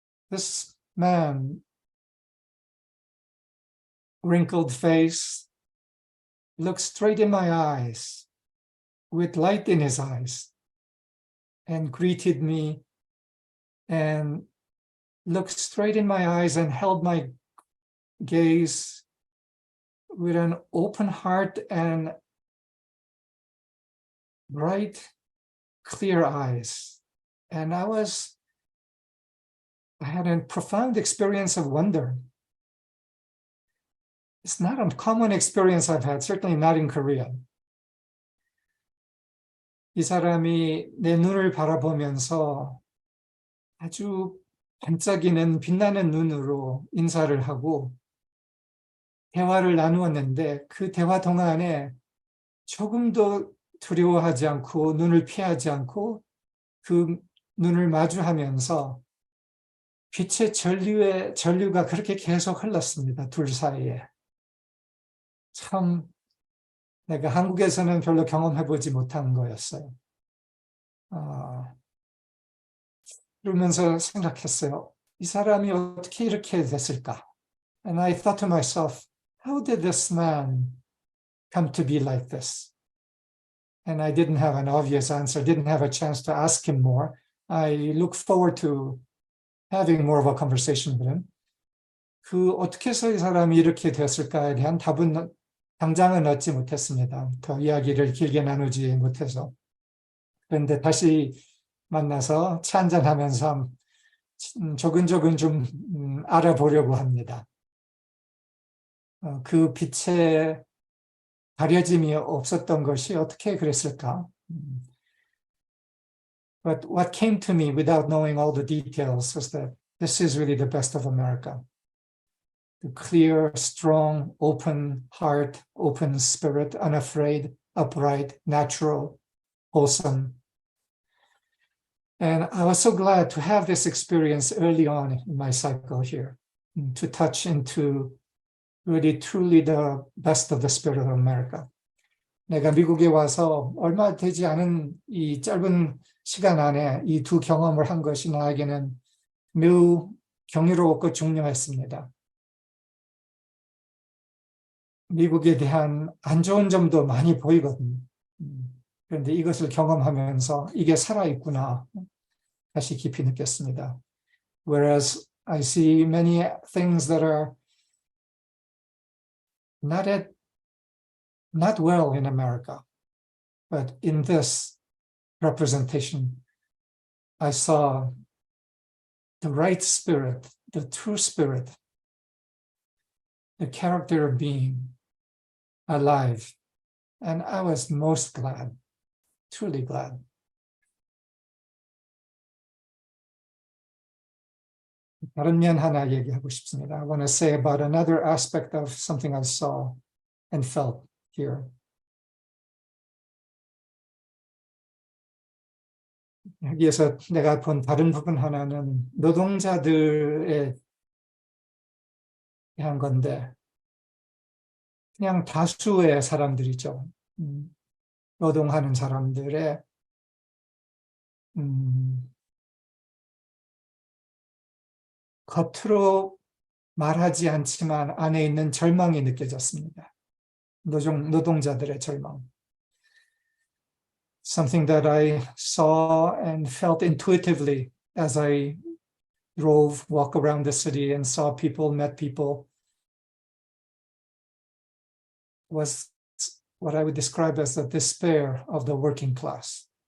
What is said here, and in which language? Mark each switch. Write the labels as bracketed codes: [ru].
[en] This man, wrinkled face, looked straight in my eyes with light in his eyes and greeted me and looked straight in my eyes and held my gaze with an open heart and bright, clear eyes. And I had a profound experience of wonder. It's not a common experience I've had, certainly not in Korea. [ko] 이 사람이 내 눈을 바라보면서 아주 반짝이는 빛나는 눈으로 인사를 하고 대화를 나누었는데 그 대화 동안에 조금도 두려워하지 않고 눈을 피하지 않고 그 눈을 마주하면서 빛의 전류가 그렇게 계속 흘렀습니다. 둘 사이에. 참 내가 한국에서는 별로 경험해보지 못한 거였어요. 그러면서 생각했어요. 이 사람이 어떻게 이렇게 됐을까? [en] And I thought to myself, how did this man come to be like this? And I didn't have an obvious answer, didn't have a chance to ask him more. I look forward to having more of a conversation with him. [ko] 어떻게 해서 이 사람이 이렇게 됐을까에 대한 답은 당장은 얻지 못했습니다. 더 이야기를 길게 나누지 못해서. 그런데 다시 만나서 차 한잔하면서 조근조근 좀 알아보려고 합니다. 그 빛에 가려짐이 없었던 것이 어떻게 그랬을까? [en] But what came to me without knowing all the details was that this is really the best of America. The clear, strong, open heart, open spirit, unafraid, upright, natural, wholesome. And I was so glad to have this experience early on in my cycle here, to touch into really truly the best of the spirit of America. [ko] 내가 미국에 와서 얼마 되지 않은 이 짧은 시간 안에 이 두 경험을 한 것이 나에게는 매우 경이로웠고 중요했습니다. 미국에 대한 안 좋은 점도 많이 보이거든요. 그런데 이것을 경험하면서 이게 살아있구나 다시 깊이 느꼈습니다. [en] Whereas I see many things that are not well in America, but in this representation, I saw the right spirit, the true spirit, the character of being alive. And I was most glad, truly glad. [ko] 다른 면 하나 얘기하고 싶습니다. [en] I want to say about another aspect of something I saw and felt here. [ko] 여기에서 내가 본 다른 부분 하나는 노동자들에 대한 건데 그냥 다수의 사람들이죠. 노동하는 사람들의 겉으로 말하지 않지만 안에 있는 절망이 느껴졌습니다. 노동자들의 절망. [en] Something that I saw and felt intuitively as I walked around the city and saw people, met people, was what I would describe as the despair of the working class.